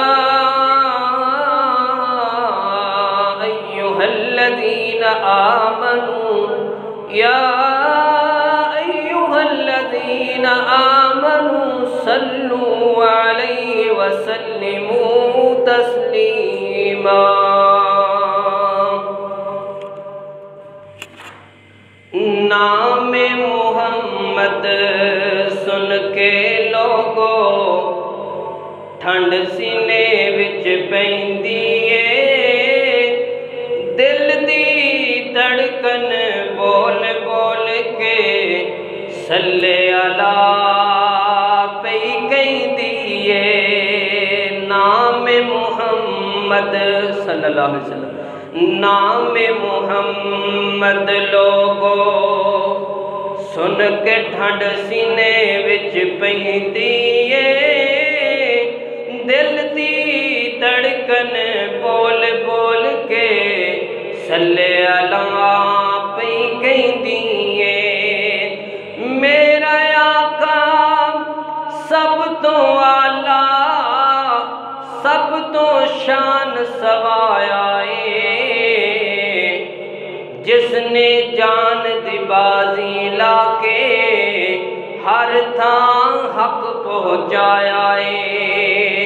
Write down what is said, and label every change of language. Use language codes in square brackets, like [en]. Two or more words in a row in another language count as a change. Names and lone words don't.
[ar] ایھا الذین آمنوا یا ایھا الذین آمنوا صلوا علیہ وسلموا تسلیما۔ [pa] نام محمد سن کے لوگو ٹھنڈ سینے وچ پیندی اے، دل دی دھڑکن بول بول کے [ar] صلی اللہ [pa] پئی کہندی اے۔ نام محمد [ar] صلی اللہ علیہ وسلم، [pa] نام محمد لوگو سن کے ٹھنڈ سینے وچ پیندی اے، دل دی دھڑکن بول بول کے [ar] صلی اللہ [pa] پئی کہندی اے۔ میرا آقا سب تو اعلیٰ سب تو شان سوایا اے، جس نے جان دی بازی لا کے ہر تھان حق پہنچایا اے۔